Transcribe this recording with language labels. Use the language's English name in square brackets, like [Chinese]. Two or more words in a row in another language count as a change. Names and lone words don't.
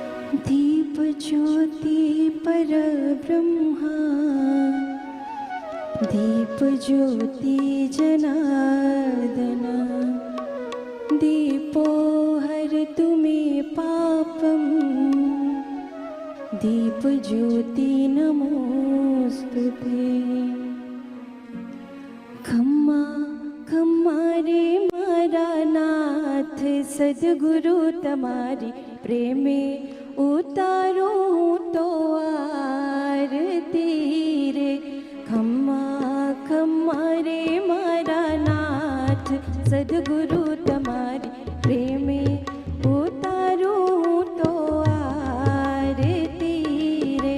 [Sanskrit] दीप ज्योति पर ब्रह्मा, दीप ज्योति जनार्दन, दीपो हरतु मे पापं, दीप ज्योति नमोस्तुते। [Gujarati] ખમ્મા ખમ્મા રે મારા નાથ, સદ્ગુરુ તમારી પ્રેમે ઉતારો તો આરતી રે। ખમ્મા ખમ્મા રે મારા નાથ, સદ્ગુરુ તમારી પ્રેમે ઉતારો તો આરતી રે।